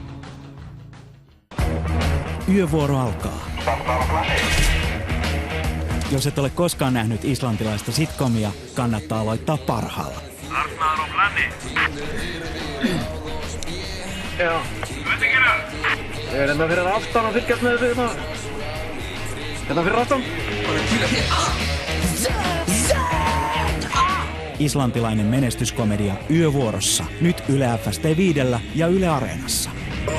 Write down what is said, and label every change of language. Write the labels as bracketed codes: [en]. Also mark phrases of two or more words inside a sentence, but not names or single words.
[fi] Yövuoro alkaa. Jos et ole koskaan nähnyt islantilaista sitcomia, kannattaa aloittaa parhaalla. Joo. Mä vedän [sv] afton och tycker att nu är det. Kan vi rata? [fi] Islantilainen menestyskomedia Yövuorossa. Nyt Yle FST 5 ja Yle Areenassa.